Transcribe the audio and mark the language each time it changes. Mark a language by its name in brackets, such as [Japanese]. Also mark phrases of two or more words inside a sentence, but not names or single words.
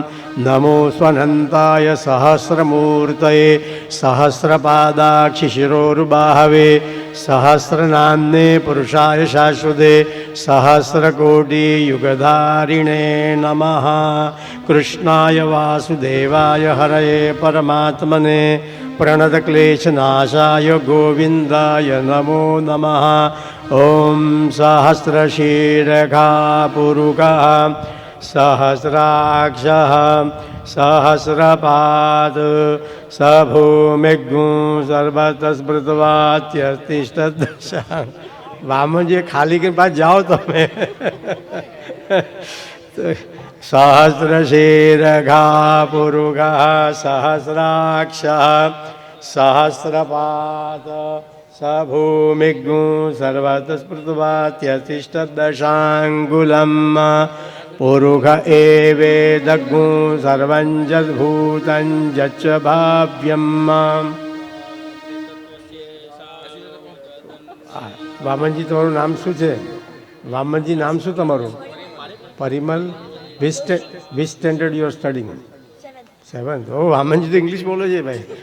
[Sanskrit] નમો સ્વનંતાય સહસ્રમૂર્તયે સહસ્રપાદાક્ષિશિરોરુબાહવે સહસ્રનામ્ને પુરુષાય શાશ્વતે સહસ્રકોટિયુગધારિણે નમઃ. કૃષ્ણાય વાસુદેવાય હરયે પરમાત્મને પ્रणतक्लेशनाशाय गोविन्दाय नमो नमः. ॐ सहस्रशीर्षः पुरुषः सहस्राक्षः सहस्रपाद स भूमिज्ञो सर्वतः स्मृतवात्यतिष्ठदशा. [Gujarati] વામનજી ખાલી કે પાછ જાઓ તમે. [Sanskrit] सहस्रशीर्षः पुरुषः सहस्राक्षः सहस्रपाद स भूमिज्ञो सर्वतः स्मृतवात्यतिष्ठदशाङ्गुलं. पुरुष एवेदज्ञो सर्वं जद्भूतं यच्च भाव्यं. [Gujarati] વામનજી તમારું નામ શું છે? વામનજી નામ શું તમારું? પરિમલ. [English] which standard you are studying? 7th. [Gujarati] ઓ વામનજી તો ઇંગ્લિશ બોલે છે ભાઈ.